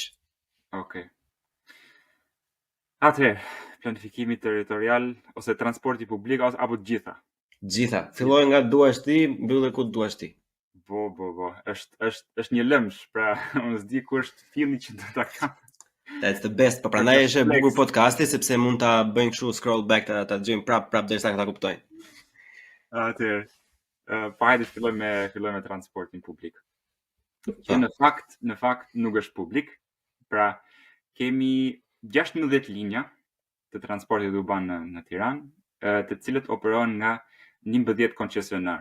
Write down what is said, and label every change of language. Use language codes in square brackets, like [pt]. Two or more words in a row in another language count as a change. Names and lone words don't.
[sq] Okej. Atëherë, planifikimi territorial ose transporti publik apo të gjitha? Gjitha. Filloj nga duash ti, mbyll ku duash ti. Po. Është një lëmsh, pra unë s'di ku është filli që do ta kam. [en] That's the best. [sq] Po prandaj është e bukur podcasti sepse mund ta bëjnë kështu [en] scroll back [sq] ta dëgjojmë prap derisa ta kuptojnë. Atëherë, hajde filloj me transportin publik. Që në fakt nuk është publik. Pra kemi 16 linja të transportit urban në Tiranë, të cilët operohen nga 11 koncesionar.